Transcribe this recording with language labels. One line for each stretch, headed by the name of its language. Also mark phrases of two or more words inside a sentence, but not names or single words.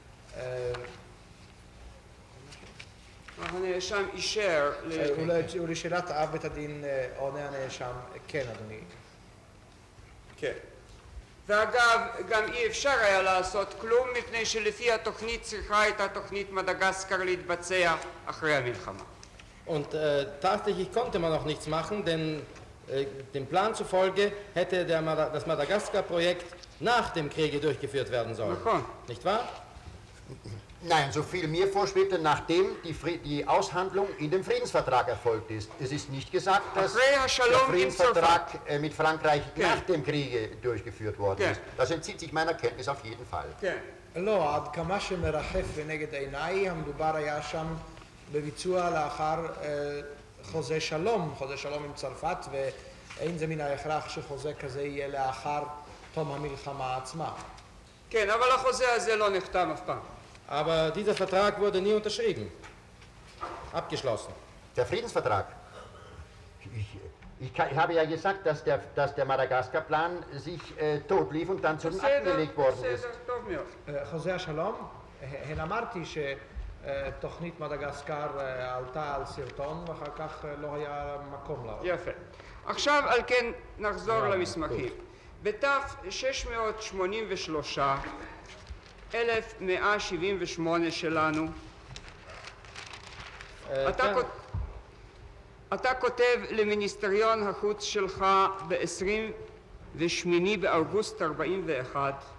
Hebrew: הנאשם אישר... ולשאלת אב בית הדין עונה הנאשם, כן אדוני. כן. ואגב, גם אי אפשר היה לעשות כלום מפני שלפי התוכנית צריכה הייתה תוכנית מדגסקר להתבצע אחרי המלחמה.
German: Und tatsächlich konnte man auch nichts machen, denn dem Plan zufolge hätte das Madagaskar-Projekt nach dem Kriege durchgeführt werden sollen. Nicht wahr? Nein, so viel mir vorschwebte, nachdem die Aushandlung in dem Friedensvertrag erfolgt ist. Es ist nicht gesagt, dass der Friedensvertrag mit Frankreich nach dem Kriege durchgeführt worden ist. Das entzieht sich meiner Kenntnis auf jeden Fall.
Hebrew: לא, עד כמה שמרחף ונגד עיניי, המדובר היה שם בביצוע לאחר חוזה שלום עם צרפת, ואין זה מן ההכרח שחוזה כזה יהיה לאחר תום המלחמה עצמה. כן, אבל החוזה הזה לא נחתם אף פעם.
German: Aber dieser Vertrag wurde nie unterschrieben, abgeschlossen. Der Friedensvertrag? Ich habe ja gesagt, dass der Madagaskar-Plan sich tot lief und dann zu den Akten gelegt worden ist.
Hebrew: חוזה השלום, הן אמרתי שתוכנית מדגסקר עלתה על סרטון ואחר כך לא היה מקום לה. יפה. עכשיו על כן נחזור למסמכים. בתף 683 1178 שלנו, אתה כותב למיניסטריון החוץ שלך ב-28 באוגוסט 41